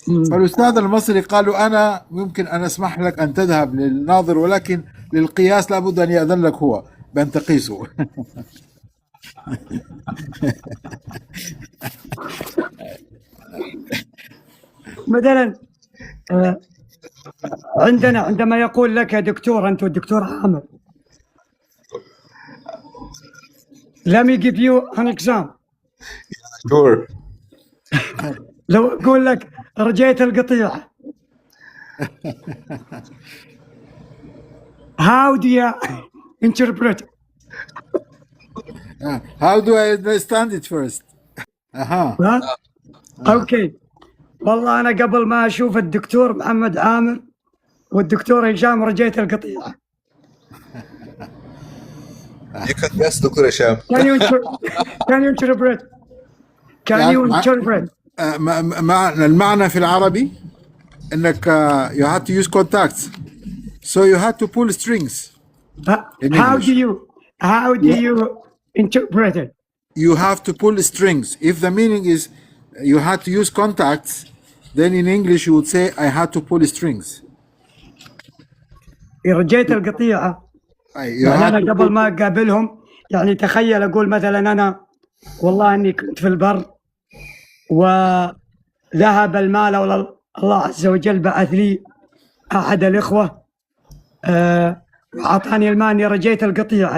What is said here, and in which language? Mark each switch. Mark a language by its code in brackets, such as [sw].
[ar] فالأستاذ المصري قالوا أنا ممكن أن أسمح لك أن تذهب للناظر، ولكن للقياس لابد أن يأذن لك هو بأن تقيسه. مثلا عندما يقول لك دكتور، أنت الدكتور عامر. [en] Let me give you an example. Sure. [ar] لو أقول لك رجيت القطيعة. [en] How do you interpret it? How do I understand it first? Okay. [ar] والله انا قبل ما اشوف الدكتور محمد عامر والدكتور هشام رجيت القطيعة. [en] You can guess, Dr. Hisham. Can you interpret? Can you interpret? [ar] المعنى في العربي انك [en] you had to use contacts, so you had to pull strings. How do you interpret it? You have to pull strings. If the meaning is you had to use contacts, then in English you would say I had to pull strings. [ar] رجيت القطيعة. يعني أنا قبل ما أقابلهم، يعني تخيل أقول مثلا أنا والله أني كنت في البر وذهب المال، والله عز وجل بعث لي أحد الإخوة وأعطاني المال، أني رجيت القطيعة.